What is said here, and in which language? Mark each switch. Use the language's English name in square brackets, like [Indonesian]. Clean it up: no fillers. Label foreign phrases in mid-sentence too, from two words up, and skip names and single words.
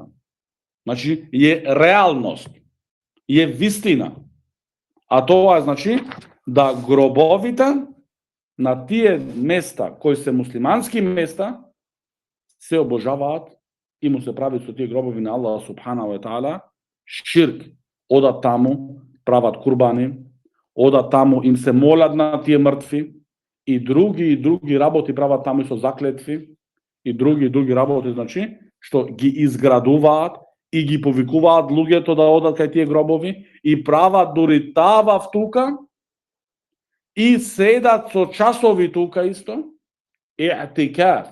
[Macedonian] Значи, е реалност, е вистина. А тоа е, значи, да гробовите на тие места, кои се муслимански места, се обожаваат и му се прави со тие гробови на [Arabic] الله سبحانه وتعالى [Macedonian] ширк. Одат таму, прават курбани, одат таму, им се молат на тие мртви, и други работи прават таму со заклетви, и други работи, значи, што ги изградуваат и ги повикуваат луѓето да одат кај тие гробови и прават дури таваф тука и седат со часови тука исто, и'тикаф.